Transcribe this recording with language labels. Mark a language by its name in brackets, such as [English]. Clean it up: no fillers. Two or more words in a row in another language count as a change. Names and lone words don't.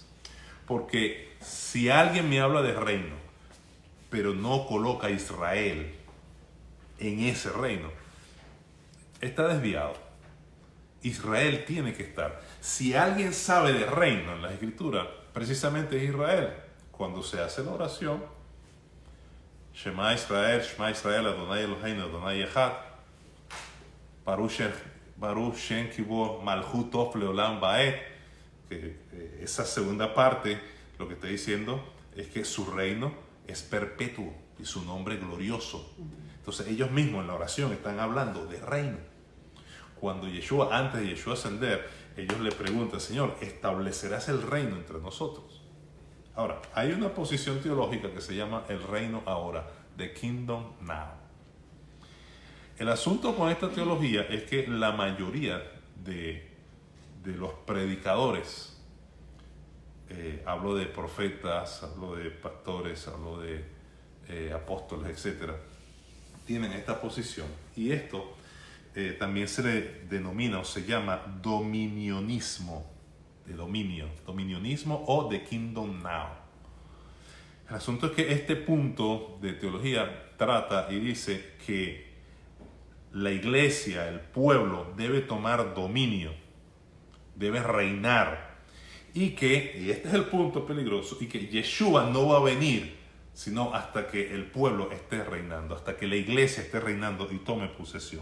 [Spanish] Porque si alguien me habla de reino, pero no coloca a Israel en ese reino, está desviado. Israel tiene que estar. Si alguien sabe de reino en la Escritura, precisamente es Israel. Cuando se hace la oración, [Hebrew] שמע ישראל, אדני אלהינו, אדני אחד, ברוך שם כבוד מלכות טוב לעולם ועד, [Spanish] esa segunda parte lo que está diciendo es que su reino es perpetuo y su nombre glorioso. Entonces ellos mismos en la oración están hablando de reino. Cuando antes de Yeshua ascender, ellos le preguntan: Señor, ¿establecerás el reino entre nosotros? Ahora, hay una posición teológica que se llama el reino ahora, [English] the kingdom now. [Spanish] El asunto con esta teología es que la mayoría de los predicadores, hablo de profetas, hablo de pastores, hablo de apóstoles, etc., tienen esta posición. Y esto también se le denomina o se llama dominionismo, de dominionismo o [English] the kingdom now. [Spanish] El asunto es que este punto de teología trata y dice que la iglesia, el pueblo, debe tomar dominio, debe reinar, y este es el punto peligroso, y que Yeshua no va a venir sino hasta que el pueblo esté reinando, hasta que la iglesia esté reinando y tome posesión.